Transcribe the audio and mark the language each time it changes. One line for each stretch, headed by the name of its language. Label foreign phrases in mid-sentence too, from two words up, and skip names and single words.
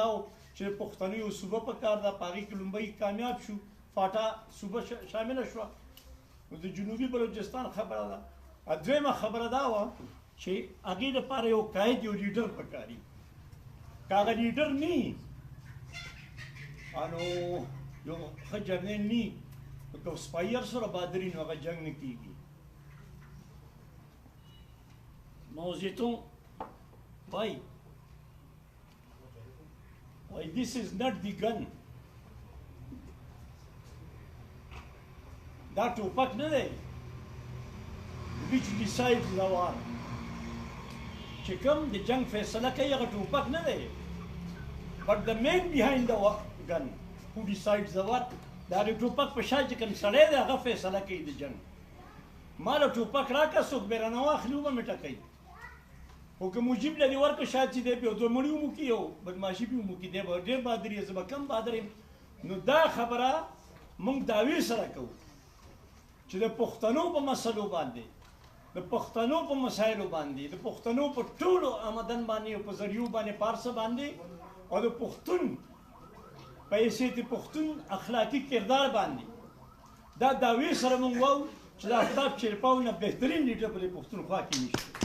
Pashto: و چې پښتنو یو صوبه په کار ده په هغې کې لومبۍ کامیاب شو فاټا صوبه شامله شوه نو د جنوبي بلوچستان خبره ده دویمه خبره دا وه چې هغې لپاره یو قاید یو لیډر پکار وي که هغه لیډر نه وي نو یو ښه جرنیل نه وي که سپایي هر سره بادري نو هغه جنګ نه کېږي Mao Zedong why
English: this is not the gun
Pashto: دا ټوپک نه دی
English: which decides the war
Pashto: چې کوم د جنگ فیصله کوي هغه ټوپک نه دی
English: but the man behind the gun who decides the war
Pashto: دا د ټوپک په شا چې کوم سړی دی هغه فیصله کوي د جنگ ما له ټوپک راکړه څوک به رانه واخلي وبه مې ټکوي خو که مجیب له دې ورکړه شاید چې دی به یو 2 مړي ومو کړي او بدماشي به ومو کړي دی به ډېر بهادر یې زه به کم بهادر یم نو دا خبره موږ دعوې سره کوو چې د پښتنو په مسلو باندې د پښتنو په مسایلو باندې د پښتنو په ټولو آمدن باندې او په ذریعو باندې پارسه باندې او د پښتون په حیثیت پښتون اخلاقي کردار باندې دا دعوې سره موږ وایو چې د آفتاب چیرپاو نه بهترین لیډر په دې پښتونخوا کې نشته